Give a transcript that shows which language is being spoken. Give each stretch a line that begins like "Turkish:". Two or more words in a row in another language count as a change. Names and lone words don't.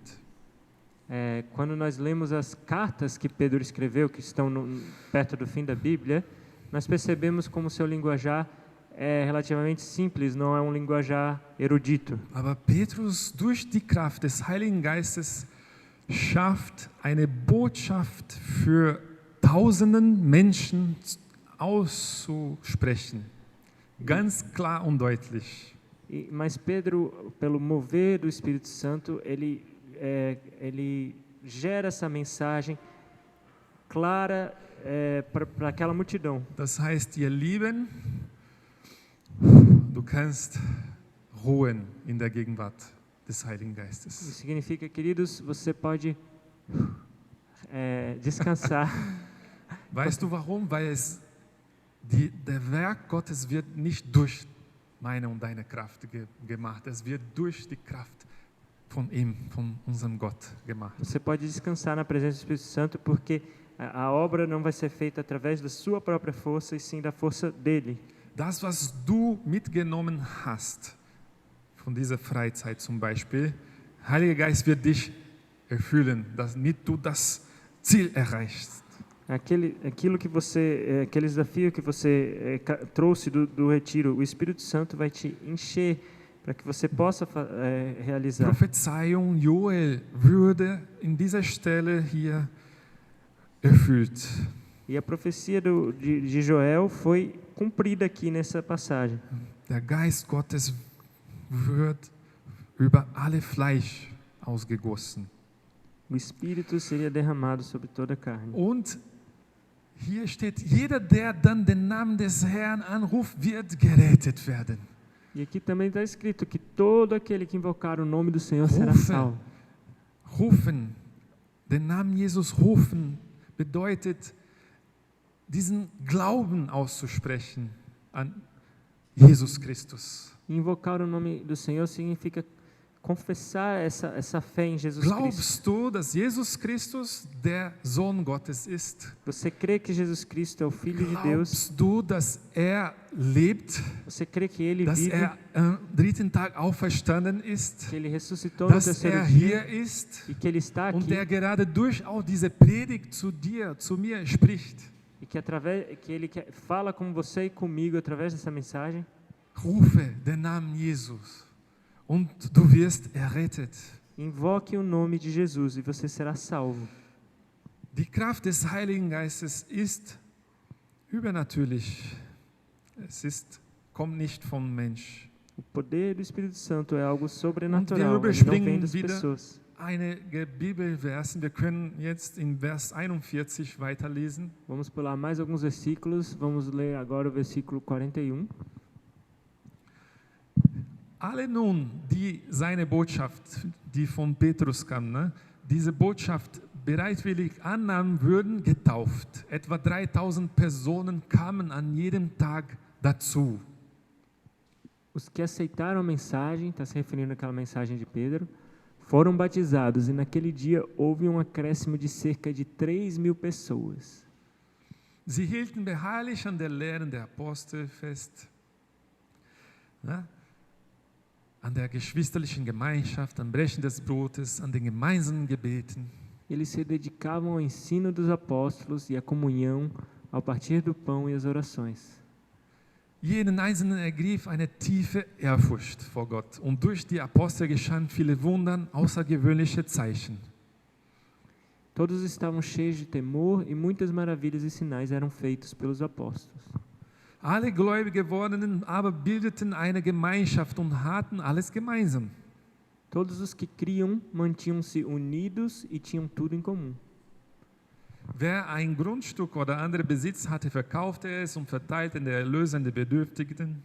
Portuguese: Quando nós lemos as cartas que Pedro escreveu, que estão perto do fim da Bíblia, nós percebemos como seu linguajar é relativamente simples, não é um linguajar erudito.
German: Aber Petrus, durch die Kraft des Heiligen Geistes, schafft eine Botschaft für tausenden Menschen auszusprechen. Ganz klar und deutlich.
Portuguese: Mas Pedro, pelo mover do Espírito Santo, ele gera essa mensagem clara para aquela multidão.
German: Das heißt, ihr Lieben, du kannst ruhen in der Gegenwart des Heiligen
Portuguese: Isso
German: Geistes.
Portuguese: significa, queridos, você pode descansar.
German: Weißt du warum? Weil der Werk Gottes wird nicht durch meine und deine Kraft gemacht. Es wird durch die Kraft von ihm, von unserem Gott gemacht.
Portuguese: Você pode descansar na presença do Espírito Santo, porque a obra não vai ser feita através da sua própria força, e sim da força dele.
German: Das, was du mitgenommen hast, von dieser Freizeit zum Beispiel, Heiliger Geist wird dich erfüllen, damit du das Ziel erreichst.
Portuguese: Aquele desafio que você trouxe do retiro, o Espírito Santo vai te encher para que você possa realizar.
German: Prophezeiung Joel würde in dieser Stelle hier erfüllt.
Portuguese: E a profecia de Joel foi cumprida aqui nessa passagem.
German: Der Geist Gottes wird über alle Fleisch ausgegossen.
Portuguese: O Espírito seria derramado sobre toda a carne.
German: Und hier steht, jeder, der dann den Namen des Herrn anruft, wird gerettet werden.
Portuguese: E aqui também está escrito que todo aquele que invocar o nome do Senhor será
German: Rufe.
Portuguese: salvo.
German: Rufen, den Namen Jesus rufen, bedeutet, diesen Glauben auszusprechen an Jesus Christus.
Portuguese: Invocar o nome do Senhor significa confessar essa fé em Jesus Cristo.
German: Glaubst du, dass Jesus Christus der Sohn Gottes ist?
Portuguese: Você crê que Jesus Cristo é o Filho de Deus?
German: Glaubst du, dass lebt,
Portuguese: Você crê que Ele
German: dass
Portuguese: vive,
German: am dritten Tag auferstanden ist,
Portuguese: que Ele ressuscitou no
German: dass
Portuguese: terceiro dia
German: hier ist
Portuguese: e que Ele está
German: und
Portuguese: aqui
German: der gerade durch auch diese Predigt zu dir, zu mir spricht?
Portuguese: e que Ele fala com você e comigo através dessa mensagem?
German: Rufe den Namen Jesus und du wirst errettet.
Portuguese: Invoque o nome de Jesus e você será salvo.
German: Die Kraft des Heiligen Geistes ist übernatürlich. Kommt nicht vom Mensch.
Portuguese: O poder do Espírito Santo é algo
German: Und wir
Portuguese: sobrenatural, ele não vem
German: überspringen das wieder
Portuguese: pessoas.
German: einige Bibelversen. Wir können jetzt in Vers 41 weiterlesen.
Portuguese: Vamos pular mais alguns versículos. Vamos ler agora o versículo 41.
German: Alle nun, die seine Botschaft, die von Petrus kam, ne, diese Botschaft bereitwillig annahmen, würden getauft. Etwa 3000 Personen kamen an jedem Tag dazu.
Portuguese: Os que aceitaram a mensagem, está se referindo àquela mensagem de Pedro, foram batizados e naquele dia houve um acréscimo de cerca de 3.000 pessoas.
German: Sie hielten beharrlich an der Lehren der Apostel fest, ne? An der geschwisterlichen Gemeinschaft, am Brechen des Brotes, an den gemeinsamen Gebeten.
Portuguese: Eles se dedicavam ao ensino dos apóstolos e à comunhão, ao partir do pão e às orações.
German: Jeden Einzelnen ergriff eine tiefe Ehrfurcht vor Gott und durch die Apostel geschahen viele Wunder, außergewöhnliche Zeichen.
Portuguese: Todos estavam cheios de temor e muitas maravilhas e sinais eram feitos pelos apóstolos.
German: Alle gläubig gewordenen aber bildeten eine Gemeinschaft und hatten alles gemeinsam.
Portuguese: Todos os que criam mantinham-se unidos e tinham tudo em comum.
German: Wer ein Grundstück oder andere Besitz hatte, verkaufte es und verteilte den Erlös an die Bedürftigen.